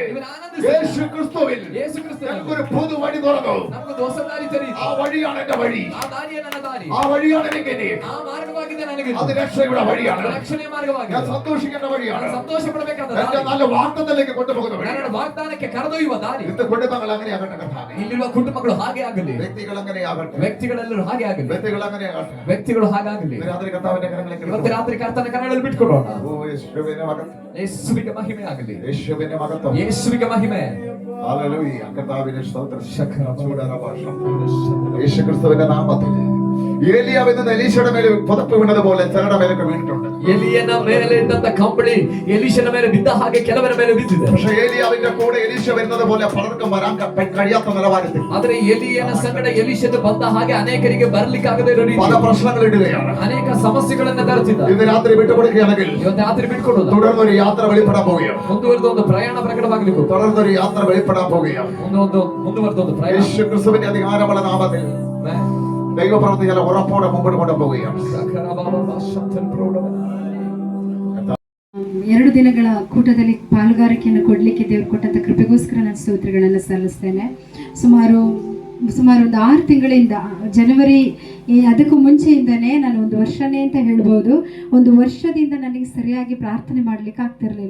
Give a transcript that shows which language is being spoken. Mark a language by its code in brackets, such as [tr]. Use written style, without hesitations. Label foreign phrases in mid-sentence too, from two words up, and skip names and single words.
[kn] ഇവർ ആനಂದಿಸಲಿ. [ml] യേശു ക്രിസ്തുവിൽ [kn] ಯೇಸು ಕ್ರಿಸ್ತನಲ್ಲಿ [ml] ഞങ്ങൾക്കൊരു പുതു വഴി തുറന്നു. [kn] ನಮಗೊಂದು ಹೊಸ ದಾರಿ ತೆರೆಯಿತು. [ml] ആ വഴിയാണ് എന്റെ വഴി. [kn] ಆ ದಾರಿಯೇ ನನ್ನ ದಾರಿ. [ml] ആ വഴിയാണ് എനിക്ക് ഇനി. [kn] ಆ ಮಾರ್ಗವಾಗಿದೆ ನನಗೆ. [ml] അത് രക്ഷയുടെ വഴിയാണ്. [kn] ರಕ್ಷಣೆಯ ಮಾರ್ಗವಾಗಿದೆ. [ml] ഞാൻ സന്തോഷിക്കേണ്ട വഴിയാണ്. [kn] ನಾನು ಸಂತೋಷ ಪಡಬೇಕಾದ [ml] എന്റെ [kn] ದಾರಿ. [ml] നല്ല വാഗ്ദത്തത്തിലേക്ക് കൊണ്ടുപോകുന്ന വഴി. [kn] ನನ್ನ ವಾಗ್ದಾನಕ್ಕೆ ಕರೆದೊಯ್ಯುವ ದಾರಿ. [ml] ഇന്ന് കുടുംബങ്ങൾ അങ്ങനെയാകട്ടെ കർത്താവേ. [kn] ಇಲ್ಲಿರುವ ಕುಟುಂಬಗಳು ಹಾಗೆ ಆಗಲಿ. [ml] വ്യക്തികൾ അങ്ങനെയാകട്ടെ. [kn] ವ್ಯಕ್ತಿಗಳೆಲ್ಲರೂ ಹಾಗೆ ಆಗಲಿ. [ml] വ്യക്തികൾ അങ്ങനെയാകട്ടെ. [kn] ವ್ಯಕ್ತಿಗಳು ಹಾಗಾಗಲಿ. [ml] ഇന്ന് രാത്രി കർത്താവിന്റെ കരങ്ങളിലേക്ക് [kn] ಇವತ್ತು ರಾತ್ರಿ ಕರ್ತನ ಕರಗಳಲ್ಲಿ ಬಿಟ್ಕೊಡೋಣ. [ml] ഓ യേശുവിന്റെ മഹത്വം. [kn] ಯೇಸುವಿಗೆ ಮಹಿಮೆ ಆಗಲಿ. [ml] യേശുവിന്റെ മഹത്വം. [kn] ಯೇಸುವಿಗೆ ಮಹಿಮೆ. [ml] ഹല്ലേലൂയ. കർത്താവിന്റെ സ്തോത്രം. യേശു ക്രിസ്തുവിന്റെ നാമത്തിൽ ഏലിയാവ് എന്ന എലീശയുടെ മേലെ പുതപ്പ് വീണതുപോലെ ചിലരുടെ മേലൊക്കെ വീണിട്ടുണ്ട്. [kn] ಎಲಿಯನ ಮೇಲೆ ಇದ್ದಂತ ಕಂಬಳಿ ಎಲೀಶನ ಮೇಲೆ ಬಿದ್ದ ಹಾಗೆ ಕೆಲವರ ಮೇಲೆ ಬಿದ್ದಿದೆ. [ml] പക്ഷേ ഏലിയാവിന്റെ കൂടെ എലീശ വരുന്നത് പോലെ പലർക്കും വരാൻ കഴിയാത്ത നിലവാരത്തിൽ [kn] ಆದರೆ ಎಲಿಯನ ಸಂಗಡ ಎಲೀಶನು ಬಂದ ಹಾಗೆ ಅನೇಕರಿಗೆ ಬರಲಿಕ್ಕಾಗದೇ ಇರೋ ರೀತಿ [ml] പല പ്രശ്നങ്ങൾ ഇടുകയാണ്. [kn] ಅನೇಕ ಸಮಸ್ಯೆಗಳನ್ನ ತರುತ್ತಿದ್ದ. [ml] ഇന്ന് രാത്രി വിട്ടുകൊടുക്കുകയാണെങ്കിൽ [kn] ಇವತ್ತು ರಾತ್ರಿ ಬಿಟ್ಕೊಡೋದು. [ml] തുടർന്നൊരു യാത്ര വെളിപ്പെടാൻ പോവുകയാണ്. [kn] ಮುಂದುವರೆದ ಒಂದು ಪ್ರಯಾಣ ಪ್ರಕಟವಾಗಲಿಕ್ಕೆ [ml] തുടർന്നൊരു യാത്ര വെളിപ്പെടാൻ പോവുകയാണ്. [kn] ಮುಂದುವರೆದ ಒಂದು ಪ್ರಯಾಣ. [ml] യേശു ക്രിസ്തുവിന്റെ അധികാരമുള്ള നാമത്തിൽ ദൈവപ്രവൃത്തി ചില ഉറപ്പോടെ മുമ്പോട്ട് കൊണ്ടുപോവുകയാണ്. [kn] 2 ದಿನಗಳ ಕೂಟದಲ್ಲಿ ಪಾಲುಗಾರಿಕೆಯನ್ನು ಕೊಡಲಿಕ್ಕೆ ದೇವರು ಕೊಟ್ಟಂತ ಕೃಪೆಗೋಸ್ಕರ ನಾನು ಸ್ತೋತ್ರಗಳನ್ನು ಸಲ್ಲಿಸ್ತೇನೆ. ಸುಮಾರು ಒಂದು 6 ತಿಂಗಳಿಂದ ಜನವರಿ ಅದಕ್ಕೂ ಮುಂಚೆಯಿಂದನೇ ನಾನು 1 ವರ್ಷನೇ ಅಂತ ಹೇಳ್ಬೋದು. 1 ವರ್ಷದಿಂದ ನನಗೆ ಸರಿಯಾಗಿ ಪ್ರಾರ್ಥನೆ ಮಾಡಲಿಕ್ಕೆ ಆಗ್ತಿರಲಿಲ್ಲ.